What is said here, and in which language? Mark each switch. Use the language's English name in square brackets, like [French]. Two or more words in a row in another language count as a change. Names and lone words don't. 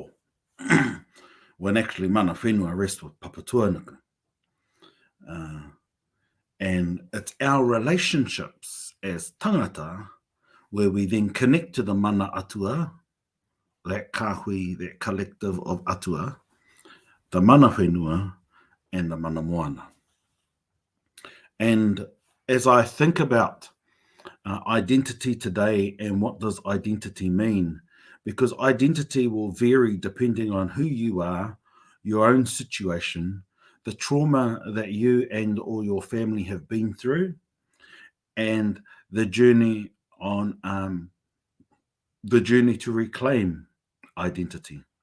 [English] When actually [Māori] mana Whenua [English] rest with papatuanuku. And it's our relationships as tangata where we then connect to the [Māori] mana Atua, [English] that kāhui, that collective of Atua, the [Māori] mana Whenua, [English] and the [Māori] mana moana. [English] And as I think about identity today and what does identity mean, because identity will vary depending on who you are, your own situation, the trauma that you and or your family have been through, and the journey on the journey to reclaim identity.